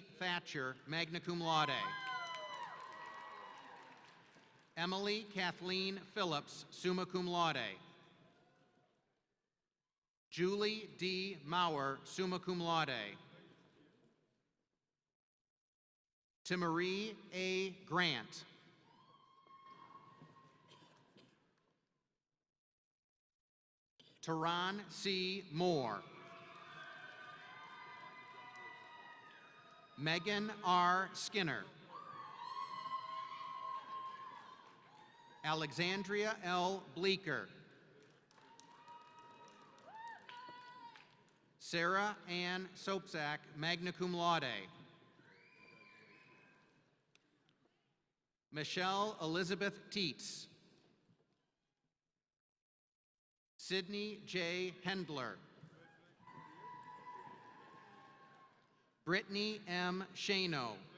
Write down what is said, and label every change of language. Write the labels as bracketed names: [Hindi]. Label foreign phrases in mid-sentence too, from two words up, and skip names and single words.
[English] Thatcher, [Latin] magna cum laude. [English] Emily Kathleen Phillips, [Latin] summa cum laude. [English] Julie D. Maurer, [Latin] summa cum laude. [English] Timmarie A. Grant. Tehran C. Moore. Megan R. Skinner. Alexandria L. Bleeker. Sarah Ann Sopzak, [Latin] magna cum laude. [English] Michelle Elizabeth Teets. Sydney J. Hendler. Brittany M. Shano.